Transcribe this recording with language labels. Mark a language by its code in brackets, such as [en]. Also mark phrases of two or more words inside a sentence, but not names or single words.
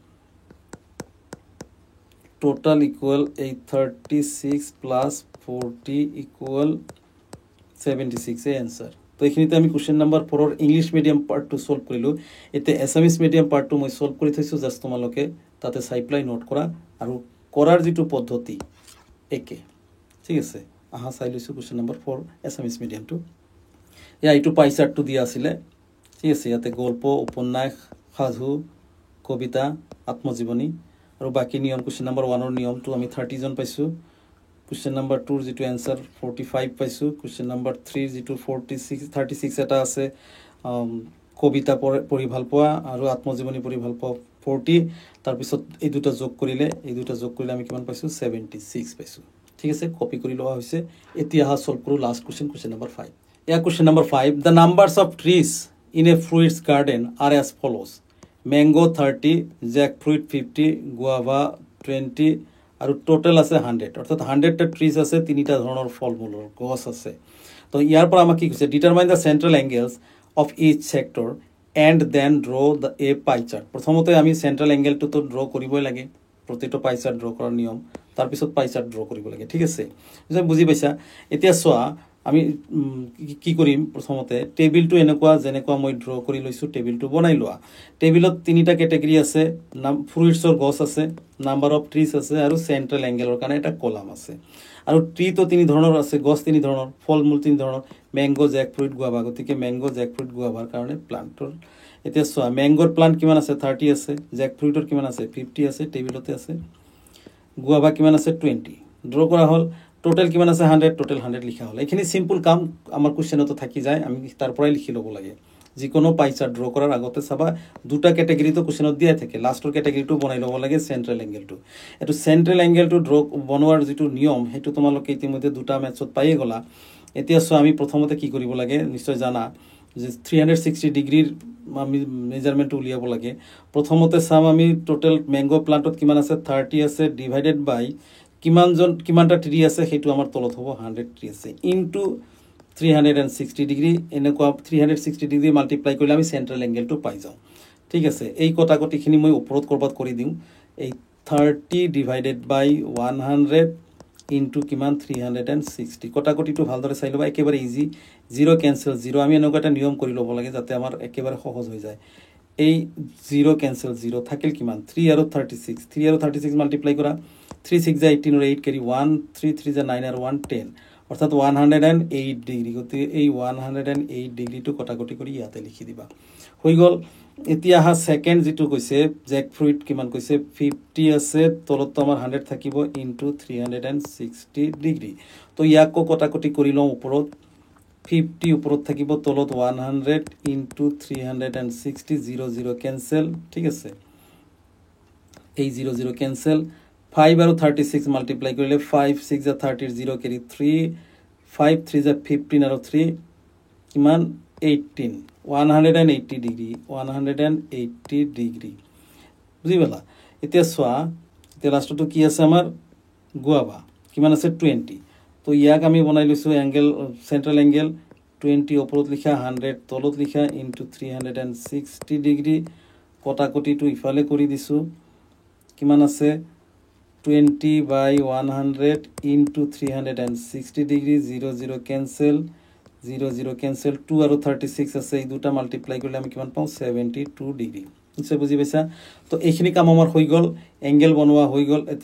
[en] total equal a 36 plus 40 equal 76 a answer [as] তো এখিনিতে আমি [en] question number 4 এর English medium part two solve কৰিলো [as] এতে [en] Assamese medium part two [as] মই সলভ কৰি থৈছো জাস্ট তোমালোকে তাতে [en] simply note [as] কৰা আৰু কৰাৰ যেটো পদ্ধতি একে ঠিক আছে আহা চাই লৈছো [en] question number 4 Assamese medium two [as] ইয়া ইটো [en] pie chart two [as] দিয়া আছিল ঠিক আছে ইয়াতে গল্প উপন্যাস সাধু কবিতা আত্মজীৱনী আৰু বাকি নিয়ম [en] question number 1 [as] এর নিয়ম টু আমি 30 জন পাইছো [en] question number 2 [as] এর যেটো आंसर 45 পাইছো [en] question number 3 [as] যেটো 36 এটা আছে কবিতা পঢ়ি ভাল পোৱা আৰু আত্মজীৱনী পঢ়ি ভাল পোৱা 40 তাৰ পিছত এই দুটা যোগ কৰিলে আমি কিমান পাইছো 76 পাইছো ঠিক আছে কপি কৰি লোৱা হৈছে এতিয়া হা [en] সলভ কৰো last question number 5 ইয়া question number 5 the numbers of trees in a fruits garden are as follows mango 30 jackfruit 50 guava 20 [as] আৰু টোটাল আছে 100 অর্থাৎ 100 টা ট্রিজ আছে তিনিটা ধৰণৰ ফলমূলৰ গছ আছে তো ইয়াৰ পৰা আমাক কি কৈছে [en] determine the central angles of each sector and then draw the a pie chart [as] প্ৰথমতে আমি [en] central angle [as] তো ড্র কৰিবই লাগে প্ৰতিটো [en] pie chart draw [as] কৰাৰ নিয়ম তাৰ পিছত [en] pie chart draw [as] কৰিব লাগে ঠিক আছে বুজি পাইছা এতিয়া সোয়া আমি কি কৰিম প্ৰথমতে টেবিলটো এনেকুৱা যেনেকুৱা মই ড্ৰ কৰি লৈছো টেবিলটো বনাই লোৱা টেবিলত তিনিটা ক্যাটাগরি আছে ফ্ৰুইটছৰ গছ আছে [en] number of trees [as] আছে আৰু [en] central angle [as] কাৰণে এটা কলাম আছে আৰু ট্রি তো তিনি ধৰণৰ আছে গছ তিনি ধৰণৰ ফলমূল তিনি ধৰণৰ [en] mango jackfruit guava [as] গতিকে [en] mango jackfruit guava [as] কাৰণে প্লান্টৰ এতিয়া সোয়া ম্যাঙ্গোৰ প্লান্ট কিমান আছে 30 আছে জ্যাকফ্ৰুটৰ কিমান আছে 50 আছে টেবিলতে আছে গুয়াভা কিমান আছে 20 ড্ৰ কৰা হল টোটাল কিমান আছে 100 টোটাল 100 লিখা হল এখানে সিম্পল কাম আমার কোশ্চেনতো থাকি যায় আমি তার পৰাই লিখি লব লাগে যিকোনো [en] pie chart draw [as] কৰাৰ আগতে চাবা দুটা ক্যাটাগরি তো কোশ্চেনত দিয়া থাকে লাস্টৰ ক্যাটাগরিটো বনাই লব লাগে [en] central angle [as] এটো [en] central angle draw [as] বনোৱাৰ যেটো নিয়ম হেতু তোমালোকে ইতিমধ্যে দুটা ম্যাথছত পাইয়ে গলা এতিয়া সো আমি প্ৰথমতে কি কৰিব লাগে নিশ্চয় জানা যে 360 ডিগ্রিৰ আমি মেজারমেন্ট উলিয়াব লাগে প্ৰথমতে চাম আমি [en] total mango plant [as] কিমান আছে 30 আছে [en] divided by [as] কিমানটা ট্রি আছে হেতু আমার তলত হ'ব 100 ট্রি আছে ইনটু 360 ডিগ্রি এনেকুৱা [en] 360 degree multiply [as] কৰিলে আমি [en] central angle [as] পাই যাও ঠিক আছে এই কটাকটিখিনি মই ওপৰত কৰবাত কৰি দিম এই [en] 30 divided by 100 [as] ইনটু কিমান 360 কটাকটিটো ভালদৰে চাই ল'বা একেবাৰে ইজি [en] 0 cancel 0 [as] আমি এনেকুৱা এটা নিয়ম কৰি ল'ব লাগে যাতে আমাৰ একেবাৰে সহজ হৈ যায় এই [en] 0 cancel 0 [as] থাকিল কিমান 3 আৰু 36 মাল্টিপ্লাই কৰা [en] 3 6 18 or 8 carry 1 3 3 9 or 1 10 [as] অর্থাৎ 108 ডিগ্রি গতি এই 108 ডিগ্রিটো কটাকটি কৰি ইয়াতে লিখি দিবা হৈ গল এতিয়া হা সেকেন্ড যেটো কৈছে জ্যাক ফ্ৰুইট কিমান কৈছে 50 আছে তলত আমাৰ 100 থাকিব ইনটু 360 ডিগ্রি তো ইয়াক কটাকটি কৰি লওঁ ওপৰত 50 ওপৰত থাকিব তলত [en] 100 into 360 00 cancel [as] ঠিক আছে এই [en] 00 cancel [as] 5 আৰু 36 মাল্টিপ্লাই কৰিলে 5 6 যা 30 [en] 0 carry 3 [as] 5 3 যা 15 আৰু 3 কিমান 18 180 ডিগ্রি 180 ডিগ্রি বুঝি পালা এতিয়া সোয়া এতিয়া লাষ্টটো কি আছে আমাৰ গুৱাবা কিমান আছে 20 তো ইয়াক আমি বনাই লৈছো [en] angle central angle 20 [as] ওপৰত লিখা 100 তলত লিখা [en] into 360 degree [as] কটাকটিটো ইফালে কৰি দিছো কিমান আছে [en] 20 by 100 into 360 degree 00 cancel 00 cancel 2 [as] আৰু 36 আছে এই দুটা মাল্টিপ্লাই কৰিলে আমি কিমান পাওঁ 72 ডিগ্রি নিশ্চয় বুজি পাইছা তো এইখিনি কাম আমাৰ হৈ গল এংগেল বনোৱা হৈ গল এতে